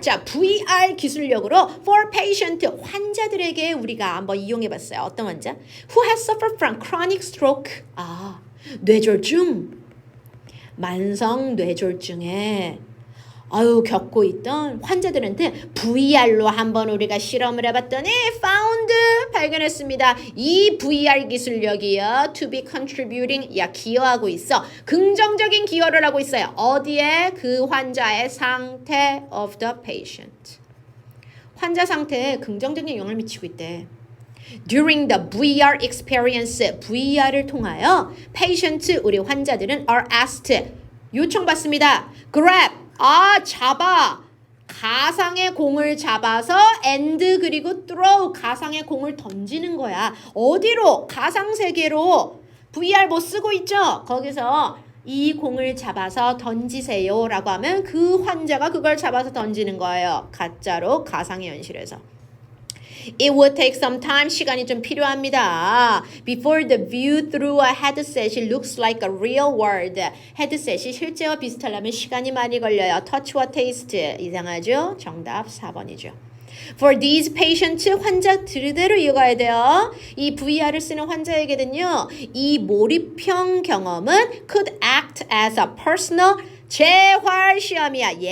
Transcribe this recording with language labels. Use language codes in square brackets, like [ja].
[ko] 자, VR 기술력으로 [en] for patient, [ko] 환자들에게 우리가 한번 이용해봤어요. 어떤 환자? [en] Who has suffered from chronic stroke. [ko] 뇌졸중. 만성 뇌졸중에 겪고 있던 환자들한테 VR로 한번 우리가 실험을 해봤더니 [en] found, [ko] 발견했습니다. 이 VR 기술력이요. [en] to be contributing, [ko] 기여하고 있어. 긍정적인 기여를 하고 있어요. 어디에? 그 환자의 상태 [en] of the patient. [ko] 환자 상태에 긍정적인 영향을 미치고 있대. [en] During the VR experience, [ko] VR을 통하여 patient, 우리 환자들은 [en] are asked, [ko] 요청받습니다. [en] Grab, [ko] 잡아. 가상의 공을 잡아서 and 그리고 throw, 가상의 공을 던지는 거야. 어디로? 가상 세계로. VR 뭐 쓰고 있죠? 거기서 이 공을 잡아서 던지세요 라고 하면 그 환자가 그걸 잡아서 던지는 거예요. 가짜로 가상의 현실에서. [en] It would take some time. [ko] 시간이 좀 필요합니다. [en] Before the view through a headset looks like a real world. [ko] 헤드셋이 실제와 비슷하려면 시간이 많이 걸려요. Touch와 taste. 이상하죠? 정답 4번이죠. [en] For these patients, [ko] 환자 그대로 이어가야 돼요. 이 VR을 쓰는 환자에게는요, 이 몰입형 경험은 [en] could act as a personal [ko] 재활 시험이야.